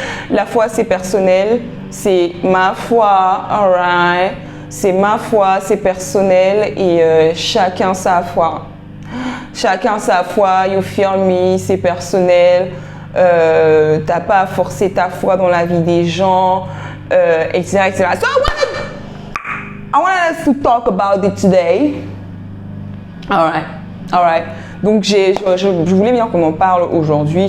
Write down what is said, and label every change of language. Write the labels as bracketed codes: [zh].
[fr] La foi c'est personnel, c'est ma foi, alright. C'est ma foi, c'est personnel et chacun sa foi. Chacun sa foi, [en] you feel me, [fr] c'est personnel. T'as pas à forcer ta foi dans la vie des gens, etc., etc. [en] So I wanted us to talk about it today. Alright. [fr] Donc je voulais bien qu'on en parle aujourd'hui.